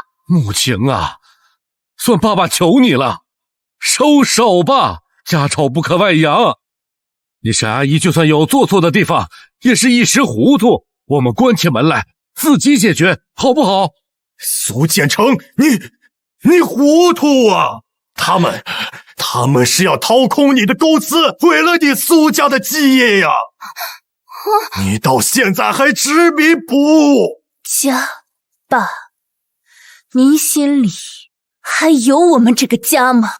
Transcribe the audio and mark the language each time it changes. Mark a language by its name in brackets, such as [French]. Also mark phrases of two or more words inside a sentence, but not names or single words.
[Chinese] 沐晴啊，算爸爸求你了，收手吧，家醜不可外揚。你沈阿姨就算有做錯的地方，也是一時糊塗，我們關起門來自己解決，好不好？蘇建成，你糊塗啊！他們是要掏空你的公司，毀了你蘇家的基業呀！你到現在還執迷不悟。家，爸，您心裡還有我們這個家嗎？